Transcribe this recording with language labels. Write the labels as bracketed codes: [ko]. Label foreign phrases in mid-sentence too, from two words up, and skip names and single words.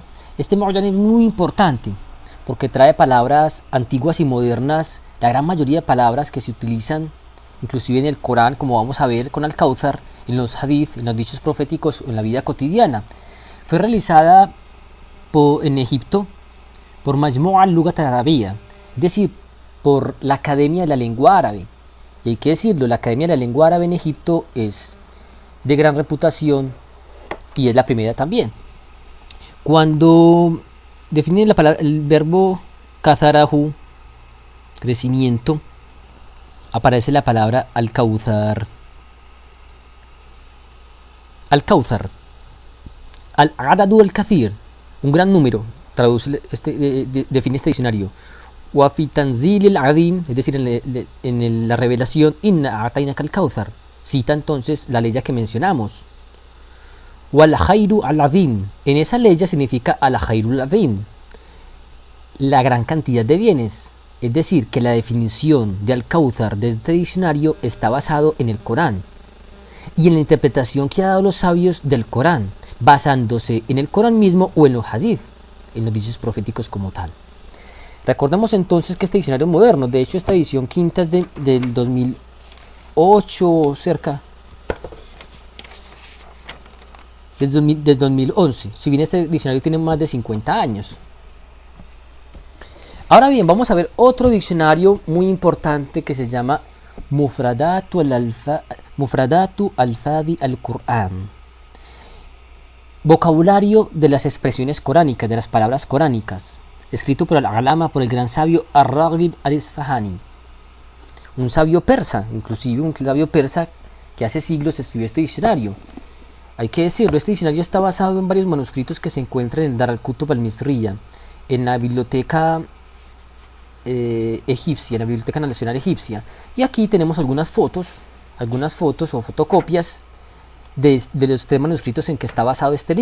[es] Este Mu'jam es muy importante porque trae palabras antiguas y modernas, la gran mayoría de palabras que se utilizan inclusive en el Corán, como vamos a ver con al-Kauthar, en los hadith, en los dichos proféticos, en la vida cotidiana. Fue realizada en Egipto por Majmu' al-Lughat al-Arabiyya, es decir, por la Academia de la Lengua Árabe. Y hay que decirlo, la Academia de la Lengua Árabe en Egipto es de gran reputación y es la primera también. Cuando definen el verbo katharahu, crecimiento, aparece la palabra al-Kauthar. [ar] الكوثر، العدد الكثير, [es] un gran número, define este diccionario. [ar] وفي التنزيل العظيم, [es] es decir, en la revelación, [ar] إنا أعطيناك الكوثر, [es] cita entonces la ley que mencionamos. [ar] والخير العظيم, [es] en esa ley significa [ar] الخير العظيم, [es] la gran cantidad de bienes. Es decir, que la definición de al-Kauthar de este diccionario está basado en el Corán y en la interpretación que han dado los sabios del Corán, basándose en el Corán mismo o en los hadith, en los dichos proféticos como tal. Recordemos entonces que este diccionario moderno, de hecho esta edición quinta es del 2008 cerca, desde 2011, si bien este diccionario tiene más de 50 años. Ahora bien, vamos a ver otro diccionario muy importante que se llama Mufradatu al-Fadi al-Qur'an. Vocabulario de las expresiones coránicas, de las palabras coránicas, escrito por al-Alama, por el gran sabio Ar-Raghib al-Isfahani, un sabio persa, inclusive un sabio persa que hace siglos escribió este diccionario. Hay que decirlo, este diccionario está basado en varios manuscritos que se encuentran en Dar al-Kutub al-Misriya, en la biblioteca egipcia, la Biblioteca Nacional Egipcia, y aquí tenemos algunas fotos o fotocopias de los tres manuscritos en que está basado este libro.